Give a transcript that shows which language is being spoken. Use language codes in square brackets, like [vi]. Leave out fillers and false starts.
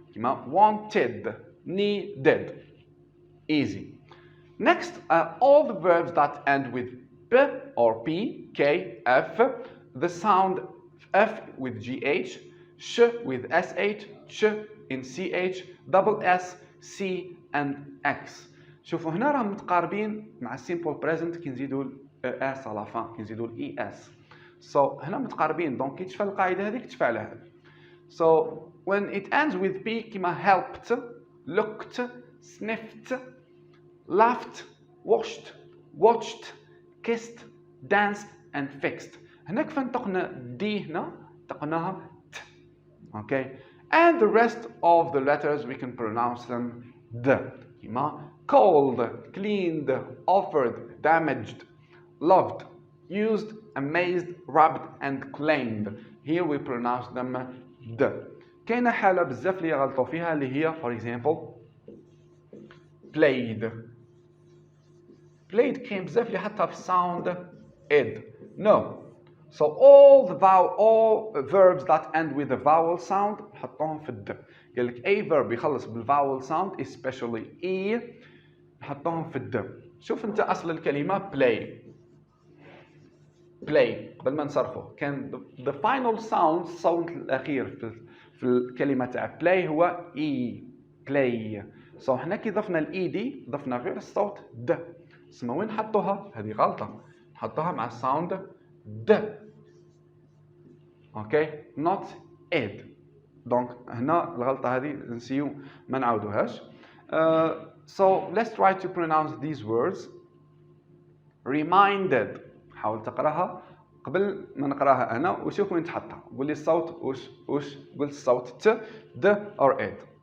[en] Wanted, needed. Easy. Next, all the verbs that end with P or P, K, F, the sound F with GH, sh with SH, ch in CH, double S, C, and X. [ar] شوفوا هنا راهم متقاربين مع simple present كي نزيدوا اس على فان كي نزيدوا الاي اس. So هنا متقاربين دونك كي تشفى القاعده هذيك تشفى على هذه. [en] So when it ends with P كيما helped, looked, sniffed, laughed, washed, watched, kissed, danced, and fixed. [ar] هنا كيف نطقنا دي هنا نطقناها ت. [en] Okay? And the rest of the letters we can pronounce them d. كيما called, cleaned, offered, damaged, loved, used, amazed, rubbed, and claimed. Here we pronounce them d. [ar] كاينه حاله بزاف اللي يغلطوا فيها اللي هي [en] for example played. [ar] Played كاين بزاف اللي حطها في sound ed. [en] No. So all verbs that end with a vowel sound [ar] نحطوهم في الد. قال لك اي verb يخلص بالvowel sound especially e نحطوهم في الد. شوف انت اصل الكلمه play قبل ما نصرفه كان [en] the final sound [ar] الصوت الاخير في الكلمه تاع play هو e play. so احنا كي ضفنا الاي دي ضفنا غير الصوت د. اسمع وين حطوها؟ هذه غلطه. نحطوها مع الساوند د. [en] Okay not id. [ar] دونك هنا الغلطه هذه نسيو ما نعاودوهاش. [en] So let's try to pronounce these words. Reminded. [ar] حاول تقراها قبل ما نقراها انا وشوف وين تحطها. قول لي الصوت وش قلت الصوت ت د or id.